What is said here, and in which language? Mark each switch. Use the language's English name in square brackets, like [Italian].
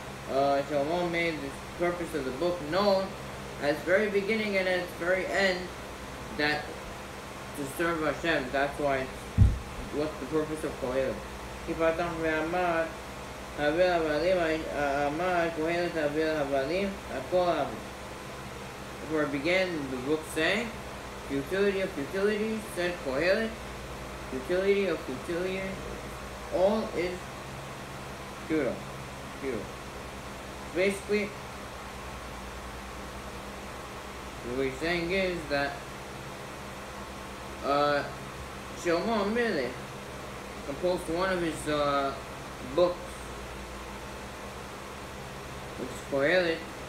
[English] Shlomo made the purpose of the book known at its very beginning and at its very end, that to serve Hashem. That's why what's the purpose of Kohelet. [Hebrew] כי פתח ואמר הבל הבלים, אמר קהלת הבל הבלים, הכל הבל. [English] Before it began, the book saying, futility of futility, said Kohelet, futility of futility, all is futile. Basically, what he's saying is that Shlomo Melech composed one of his books, which is Kohelet.